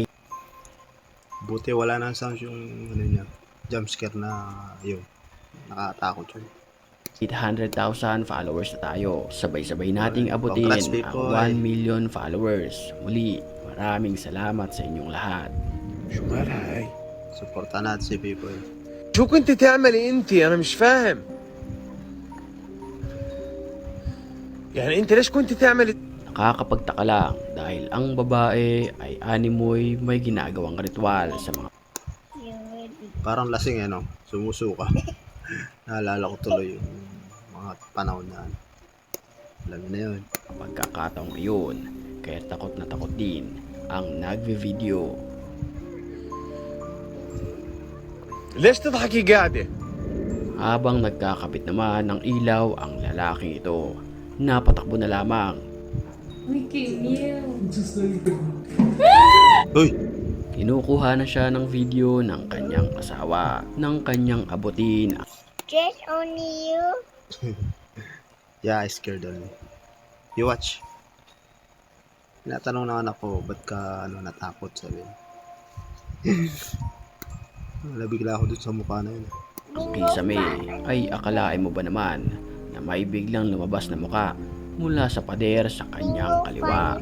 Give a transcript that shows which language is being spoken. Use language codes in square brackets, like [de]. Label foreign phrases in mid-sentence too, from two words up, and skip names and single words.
[tl] Buti wala nang sound yung ano niya. Jumpscare na yun. Nakatakot yun. 800,000 followers na tayo. Sabay-sabay nating abutin Congrats, ang people. 1 million followers. Muli, maraming salamat sa inyong lahat. [ar] شو مالها هاي؟ [tl] Supportan natin si people. [ar] شو كنت تعملي انت؟ انا مش فاهم. يعني انت ليش كنت تعملي؟ [tl] Nakakapagtaka lang dahil ang babae ay animoy may ginagawang ritual sa mga Parang lasing eh no. Sumusuka. Naalala ko tuloy yung mga panahon na ano. Alam mo na yun. pagkakataong iyon. Kaya takot na takot din ang nagvi-video. [ar] ليش تضحكي قاعدة؟ [tl] Habang nagkakabit naman ng ilaw ang lalaking ito, napatakbo na lamang. Uy! Kinukuha na siya ng video ng kanyang asawa, ng kanyang abutin. [en] Just only you. Yeah, I scared only. You watch. [tl] Tinatanong ng anak ko, ba't ka natakot sabi. Nabigla ako dun sa mukha na yun. Ang kisame ay akalain mo ba naman na may biglang lumabas na muka mula sa pader sa kanyang kaliwa.